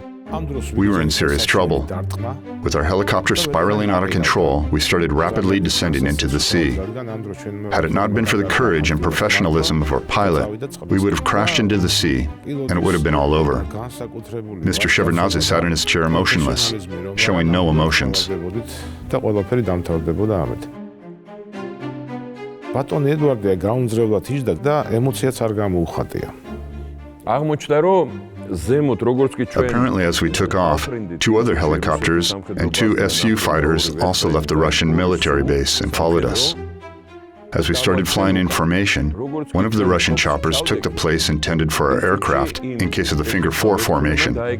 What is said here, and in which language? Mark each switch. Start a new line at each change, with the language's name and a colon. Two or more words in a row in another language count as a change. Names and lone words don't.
English: We were in serious trouble. With our helicopter spiraling out of control, we started rapidly descending into the sea. Had it not been for the courage and professionalism of our pilot, we would have crashed into the sea, and it would have been all over. Mr. Shevardnadze sat in his chair motionless, showing no emotions.
Georgian: ბატონი ედვარდი გაუნძრევლად იჯდა და ემოციაც არ გამოუხატია.
English: Apparently, as we took off, 2 other helicopters and 2 Su fighters also left the Russian military base and followed us. As we started flying in formation, one of the Russian choppers took the place intended for our aircraft in case of the Finger 4 formation.